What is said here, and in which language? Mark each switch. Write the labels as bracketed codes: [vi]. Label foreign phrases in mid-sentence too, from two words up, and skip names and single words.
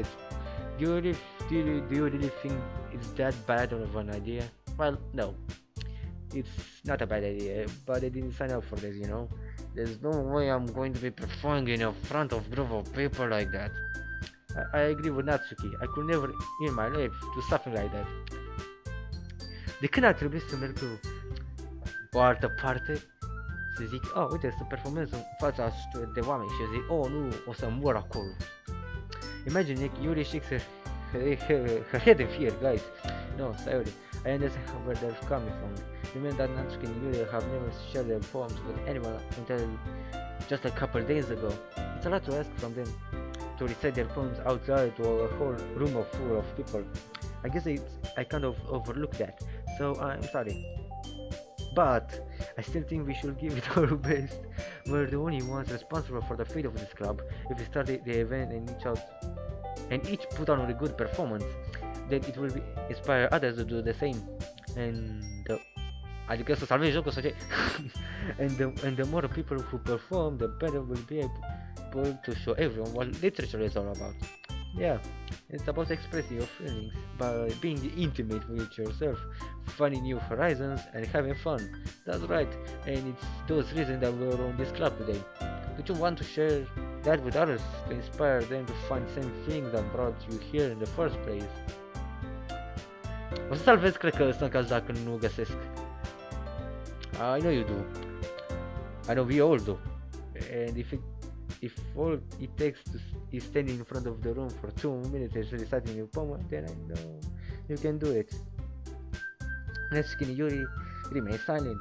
[en] Do you really think it's that bad of an idea? Well, no. It's not a bad idea, but I didn't sign up for this, you know? There's no way I'm going to be performing in front of a group of people like that. I agree with Natsuki. I could never in my life do something like that. [ro] De când ar trebui să merg pe o altă parte, să zic, uite, să performez în fața de oameni și zic, nu, o să mor acolo. [en] Imagine Yuri shakes her head in fear, guys. No, sorry, I understand where they're coming from. You mean that Natsuki and Yuri have never shared their poems with anyone until just a couple days ago? It's a lot to ask from them to recite their poems out loud to a whole room full of people. I guess I kind of overlooked that, so I'm sorry. But I still think we should give it our best. We're the only ones responsible for the fate of this club. If we start the event and each put on a good performance, then it will inspire others to do the same. [ro] Adică să salvezi jocul sau ce? [en] and the more people who perform, the better we'll be able to show everyone what literature is all about. Yeah, it's about expressing your feelings by being intimate with yourself, finding new horizons, and having fun. That's right, and it's those reasons that we're on this club today. Don't you want to share that with others to inspire them to find the same things that brought you here in the first place? [ro] O să salvez, cred că sunt caz dacă nu găsesc. [en] I know you do. I know we all do. And if all it takes is standing in front of the room for 2 minutes and reciting your poem, then I know you can do it. Natsuki and Yuri remain silent.